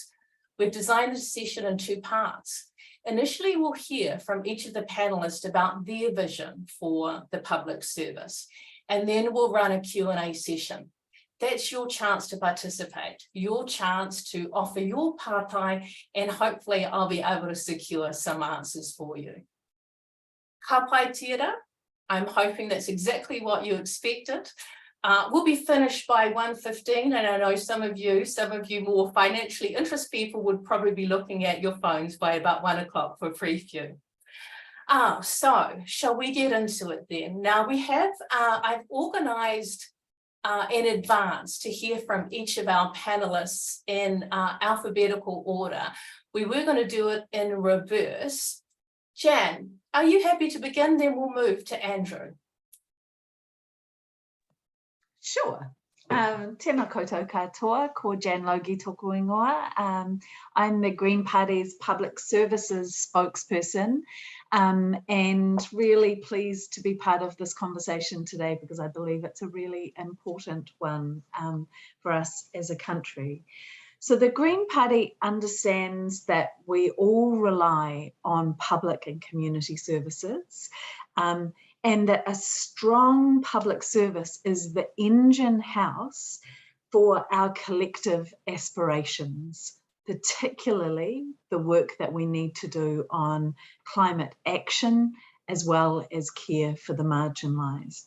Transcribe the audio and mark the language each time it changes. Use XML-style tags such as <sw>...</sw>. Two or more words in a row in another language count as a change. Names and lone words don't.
<en>We've designed this session in two parts. Initially, we'll hear from each of the panelists about their vision for the public service, and then we'll run a Q&A session. That's your chance to participate, your chance to offer your pārtai, and hopefully I'll be able to secure some answers for you.</en> <mi>Ka pai tira,</mi> <en>I'm hoping that's exactly what you expected. We'll be finished by 1:15, and I know some of you more financially interested people would probably be looking at your phones by about 1 o'clock for a preview. So shall we get into it then? Now we have, I've organised in advance to hear from each of our panelists in alphabetical order. We were going to do it in reverse. Jan, are you happy to begin? Then we'll move to Andrew. Sure.</en> <mi>Tēnā koutou katoa, ko Jan Logie tōku ingoa.</mi> <en>I'm the Green Party's Public Services spokesperson and really pleased to be part of this conversation today because I believe it's a really important one for us as a country. So the Green Party understands that we all rely on public and community services and that a strong public service is the engine house for our collective aspirations, particularly the work that we need to do on climate action as well as care for the marginalised.</en>